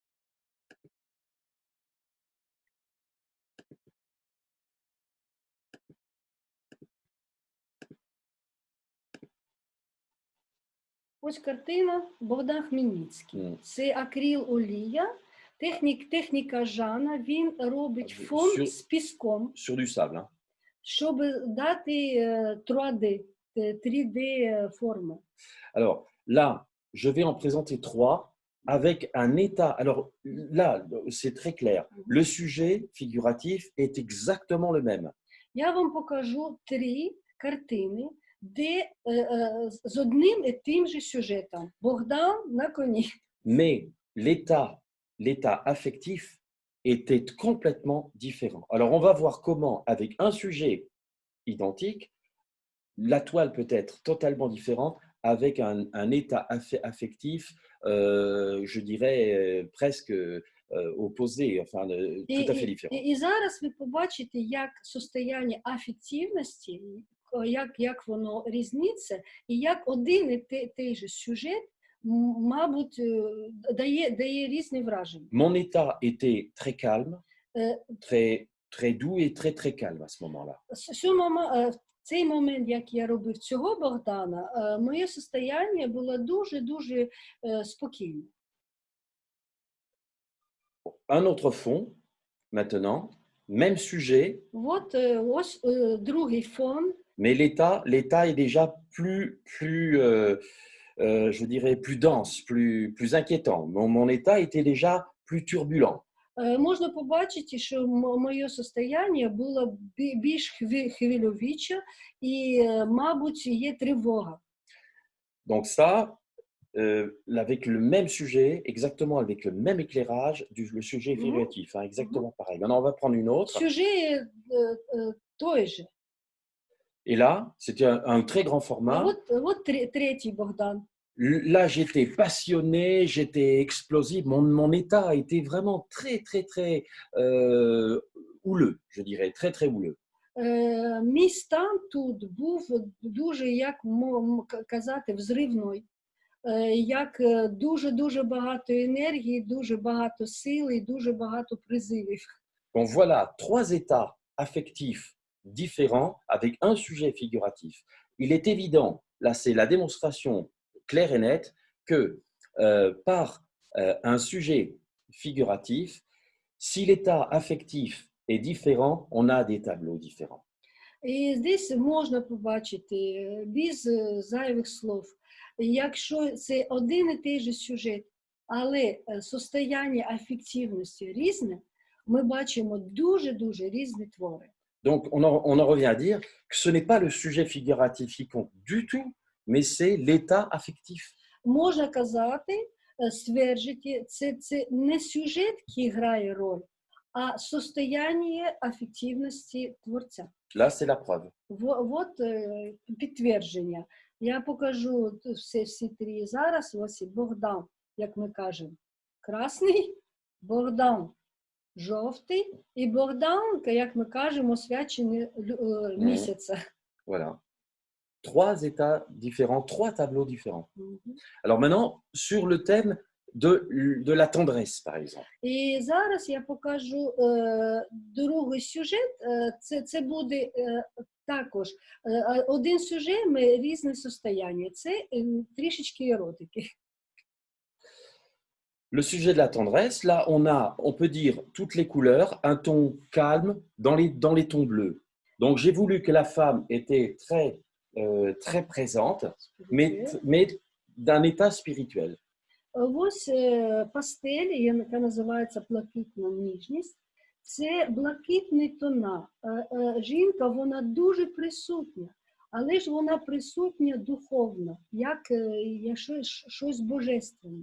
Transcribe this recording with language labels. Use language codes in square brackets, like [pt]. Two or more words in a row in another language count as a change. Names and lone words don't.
[uk] Ось картина Богдан Хмельницький. Це акрил-олія. Техніка Жана, він робить фон з піском, [fr] sur du sable, hein. [uk] Щоб дати 3D форми. [fr] Alors là, je vais en présenter 3 avec un état. Alors là, c'est très clair. Le sujet figuratif est exactement le même. [uk] Я вам покажу 3 картини, де з одним і тим же сюжетом. Богдан на коні. [fr] Mais l'état affectif était complètement différent. Alors, on va voir comment, avec un sujet identique, la toile peut être totalement différente avec un état affectif, je dirais, presque opposé, enfin, tout à fait différent. [uk] І зараз ви побачите, як состояння афективності, як воно різниця, і як один і той же сюжет, мабуть, дає різні враження. [fr] Mon état était très calme, très doux et très calme à ce moment-là. [uk] В цей момент, як я робив цього Богдана, моє состояння було дуже-дуже спокійне. [fr] Un autre fond, maintenant, même sujet. [uk] Ось другий фон. [fr] Mais l'état est déjà plus je dirais, plus dense, plus inquiétant. Mon état était déjà plus turbulent. [uk] Можна побачити, що моє состояння було більш хвильовиче і, мабуть, є тривога. [fr] Donc ça, avec le même sujet, exactement avec le même éclairage, le sujet Мгм. figuratif, hein, exactement pareil. Maintenant, on va prendre une autre. [uk] Сюжет той же. [fr] Et là, c'était un très grand [ru] И [fr] format. [ru] вот третий Богдан. [fr] Là, j'étais passionné, j'étais explosif. Mon état a été vraiment très, très, très houleux, je dirais, très, très houleux. [uk] Мій стан тут був дуже, як казати, взривний. Як дуже-дуже багато енергії, дуже багато сили і дуже багато призивів. [fr] Donc voilà, trois états affectifs différents avec un sujet figuratif. Il est évident, là c'est la démonstration claire et nette, que par un sujet figuratif, si l'état affectif est différent, on a des tableaux différents. [uk] І здесь можна побачити без зайвих слов, якщо це один і той же сюжет, але состояння афективності різне, ми бачимо дуже-дуже різні твори. [fr] Donc on en revient à dire que ce n'est pas le sujet figuratif qui compte du tout, mais c'est l'état affectif. [uk] Можна казати, стверджити, це не сюжет, який грає роль, а состояння афективності творця. [fr] Là, c'est la preuve. [uk] Вот підтвердження. Я покажу всі три зараз. Ось Богдан, як ми кажемо, красний, Богдан жовтий і Богдан, як ми кажемо, освячений місяця. [fr] Voilà. Trois états différents, trois tableaux différents. Alors maintenant, sur le thème de la tendresse, par exemple. [uk] І зараз я покажу другий сюжет. Це буде також один сюжет, різне состояння. Це трішечки еротики. [fr] Le sujet de la tendresse, là, on peut dire toutes les couleurs, un ton calme dans les tons bleus. Donc, j'ai voulu que la femme était très présente, mais d'un état spirituel. [uk] Ось пастель, яка називається блакитна ніжність. Це блакитні тона. Жінка, вона дуже присутня, але ж вона присутня духовно, як щось божественне.